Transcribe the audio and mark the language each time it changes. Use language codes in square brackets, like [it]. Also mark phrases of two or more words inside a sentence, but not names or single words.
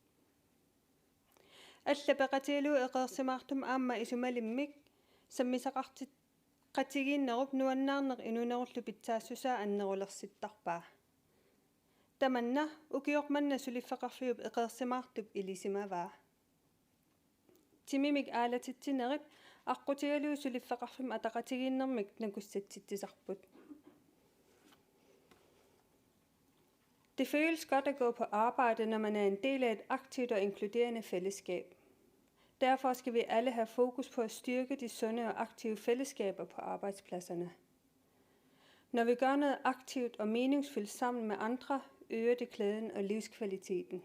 [kl] alla peqatilu eqersimaartum aamma isumalimmik sammisaqartit qatigiinnerup nuannaarneq inunerullu pitsaassusaa annerulersittarpaa tamanna ukiormanna suliffaqarfiup eqersimaartup ilisimavaa timimik aalatittinerit aqqutigalu suliffaqarfim ataqatigiinnermik nakussatsittisarput. [da] Det føles godt at gå på arbejde, når man er en del af et aktivt og inkluderende fællesskab. Derfor skal vi alle have fokus på at styrke de sunde og aktive fællesskaber på arbejdspladserne. Når vi gør noget aktivt og meningsfyldt sammen med andre, øger det glæden og livskvaliteten.